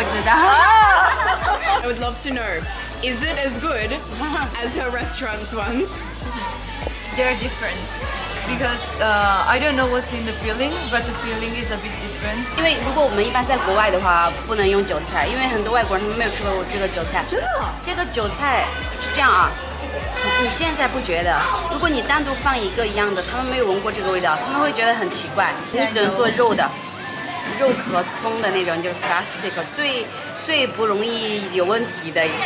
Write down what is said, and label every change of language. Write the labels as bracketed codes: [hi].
[zh] 我知道。 [en] I would love to know, is it as good as her restaurant's ones? They're different because I don't know what's in the filling, but the filling is a bit different. [zh] 因为如果我们一般在国外的话，不能用韭菜，因为很多外国人他们没有吃过这个韭菜。真的？这个韭菜是这样啊，你现在不觉得？如果你单独放一个一样的，他们没有闻过这个味道，他们会觉得很奇怪。你只能做肉的，肉和葱的那种，就是 classic 最不容易有问题的一个。